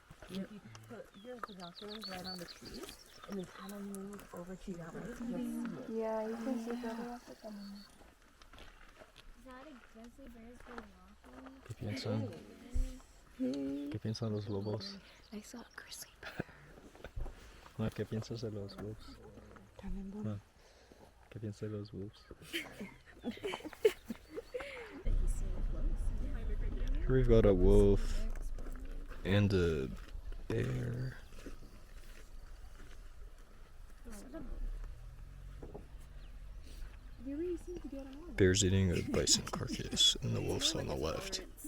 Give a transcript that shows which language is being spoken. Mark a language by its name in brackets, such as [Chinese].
[English] You put your binoculars right on the tree, and then kind of move over to that way. You'll see it. Yeah, you can see that. Is that a grizzly bear's been walking? [Spanish] ¿Qué piensan los lobos? [English] I saw a grizzly bear. [Spanish] Ma, ¿qué piensas de los wolves? Ma, ¿qué piensas de los wolves? [English] Here we've got a wolf and a bear. Bear's eating a bison carcass, and the wolf's on the left.